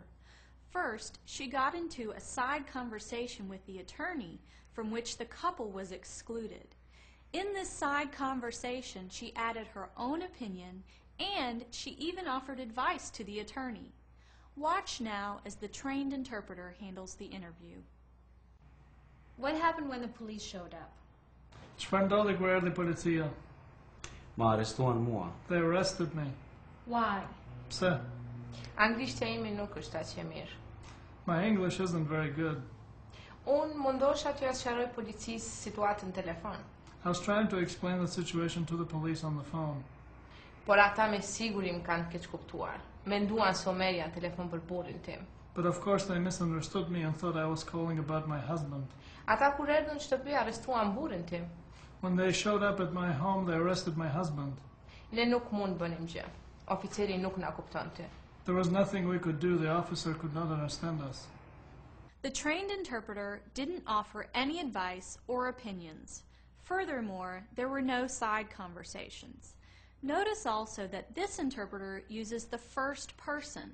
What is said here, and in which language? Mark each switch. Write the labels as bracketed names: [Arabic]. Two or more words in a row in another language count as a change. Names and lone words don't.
[English] First, she got into a side conversation with the attorney from which the couple was excluded. In this side conversation, she added her own opinion and she even offered advice to the attorney. Watch now as the trained interpreter handles the interview. What happened when the police showed up? [Albanian] Çfarë ndodhi kur erdhi policia? Më arrestuan mua. [English] They arrested me. Why? [Albanian] Pse? Anglishtja ime nuk është aq e mirë. [English] My English isn't very good. [Albanian] Unë mundosha t'ja sqaroj policisë situatën në telefon, [English] I was trying to explain the situation to the police on the phone, [Albanian] por ata me siguri më kanë keq kuptuar. Menduan se u merrja në telefon për burrin tim. [English] but of course they misunderstood me and thought I was calling about my husband. [Albanian] Ata kur erdhën në shtëpi arrestuan burrin tim. [English] When they showed up at my home, they arrested my husband. [Albanian] Ne nuk mund bënim gjë. Oficeri nuk na kuptonte. [English] There was nothing we could do. The officer could not understand us. The trained interpreter didn't offer any advice or opinions. Furthermore, there were no side conversations. Notice also that this interpreter uses the first person.